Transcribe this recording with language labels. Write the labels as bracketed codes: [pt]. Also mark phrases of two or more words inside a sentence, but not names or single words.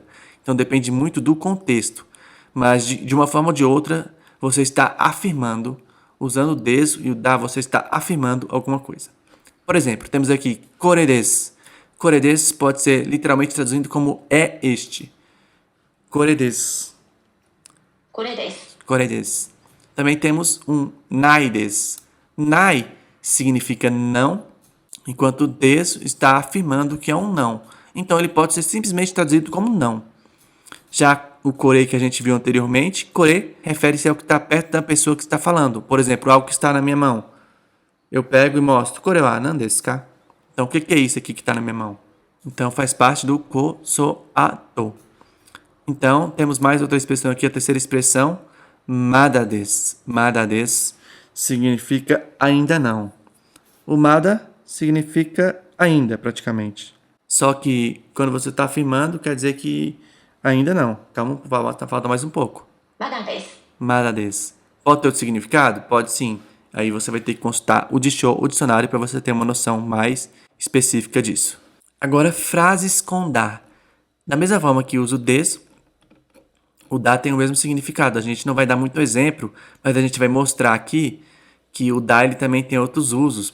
[pt] Então depende muito do contexto. Mas de uma forma ou de outra, você está afirmando, usando o des e o da, você está afirmando alguma coisa. Por exemplo, temos aqui koredes. Koredes pode ser literalmente traduzido como é este. [ja] これです. これです。 [pt] Koredes. Também temos um [ja] ないです. [pt] Nai significa não, enquanto des está afirmando que é um não. Então ele pode ser simplesmente traduzido como não. Já o kore que a gente viu anteriormente, kore refere-se ao que está perto da pessoa que está falando. Por exemplo, algo que está na minha mão. Eu pego e mostro. [ja] これは何ですか? [pt] Então o que é isso aqui que está na minha mão? Então faz parte do kosoato. Então temos mais outra expressão aqui, a terceira expressão, [ja] まだです. まだです [pt] significa ainda não. O mada significa ainda, praticamente. Só que quando você está afirmando, quer dizer que ainda não. Calma, falta mais um pouco. [ja] まだです。まだです. [pt] Pode ter outro significado? Pode sim. Aí você vai ter que consultar o dicionário para você ter uma noção mais específica disso. Agora, frases com da. Da mesma forma que uso des, o da tem o mesmo significado. A gente não vai dar muito exemplo, mas a gente vai mostrar aqui que o da ele também tem outros usos.